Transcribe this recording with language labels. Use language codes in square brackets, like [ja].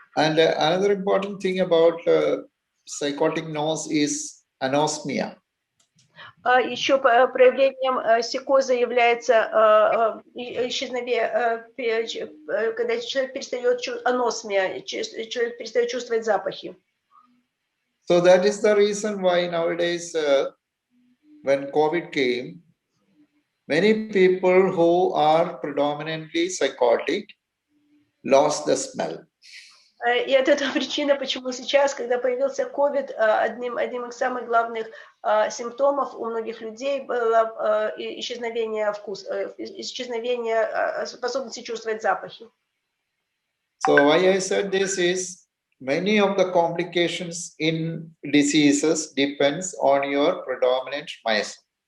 [en] And another important thing about psychotic nose is anosmia. [ru] Еще проявлением психоза является исчезновение, когда человек перестает аносмия, человек перестает чувствовать запахи. [en] So that is the reason why nowadays, when COVID came, many people who are predominantly psychotic lost the smell. [ru] И это та причина, почему сейчас, когда появился COVID, одним из самых главных симптомов у многих людей было исчезновение вкуса, исчезновение способности чувствовать запахи. [en] So why I said this is many of the complications in diseases depends on your predominant miasm.